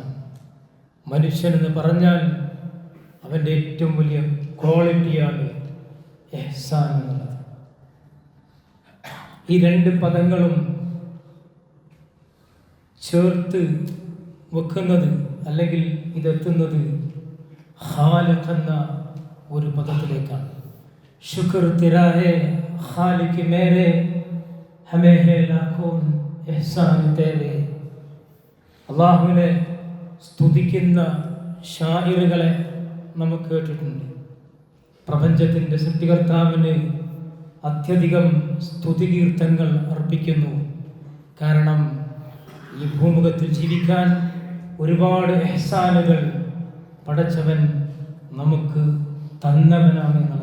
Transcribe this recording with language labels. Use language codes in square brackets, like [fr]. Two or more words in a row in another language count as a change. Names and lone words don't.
[ml] മനുഷ്യൻ എന്ന് പറഞ്ഞാൽ അവൻ്റെ ഏറ്റവും വലിയ ക്വാളിറ്റിയാണ് ഇഹ്സാൻ എന്നുള്ളത്. ഈ രണ്ട് പദങ്ങളും ചേർത്ത് വെക്കുന്നത് അല്ലെങ്കിൽ ഇതെത്തുന്നത് ഖാലിഖ് എന്ന ഒരു പദത്തിലേക്കാണ്. [hi] शुक्र तेरा है खालिक मेरे हमें है लाखों एहसान तेरे. [ml] അള്ളാഹുവിനെ സ്തുതിക്കുന്ന ഷായിറുകളെ നമുക്ക് കേട്ടിട്ടുണ്ട്. പ്രപഞ്ചത്തിൻ്റെ സൃഷ്ടികർത്താവിന് അത്യധികം സ്തുതികീർത്തനങ്ങൾ അർപ്പിക്കുന്നു. കാരണം ഈ ഭൂമുഖത്തിൽ ജീവിക്കാൻ ഒരുപാട് എഹ്സാനുകൾ പടച്ചവൻ നമുക്ക് തന്നവനാണ് എന്നുള്ളതാണ്.